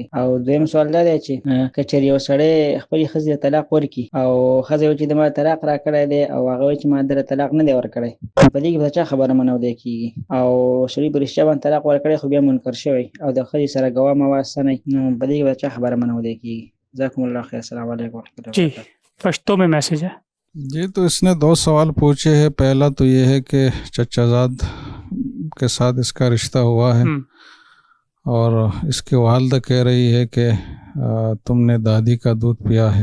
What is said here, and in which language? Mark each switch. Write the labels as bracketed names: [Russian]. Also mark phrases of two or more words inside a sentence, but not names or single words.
[Pashto] او دویم سوال دا دی چې که چېرې یو سړی خپلې ښځې ته طلاق ورکړي، او ښځه وایي چې د ما طلاق راکړی دی، او هغه وایي چې ما دله طلاق نه دی ورکړی، په دې کې به د چا خبره منودی کېږي؟ او سړي په رښتیا باندې طلاق ورکړی، خو بیا منکر شوی، او د ښځې سره ګواه مواد سنی، نو په دې کې به د چا خبره منودی کېږي؟ [Arabic] جزاکم اللہ خیر. السلام علیکم ورحمۃ اللہ [Urdu] جی [Arabic] وبرکاتہ. [Urdu] پشتو میں میسج ہے. جی تو اس نے دو سوال پوچھے ہیں. پہلا تو یہ ہے کہ چچا زاد کے ساتھ اس کا رشتہ ہوا ہے، اور اس کی والدہ کہہ رہی ہے کہ تم نے دادی کا دودھ پیا ہے،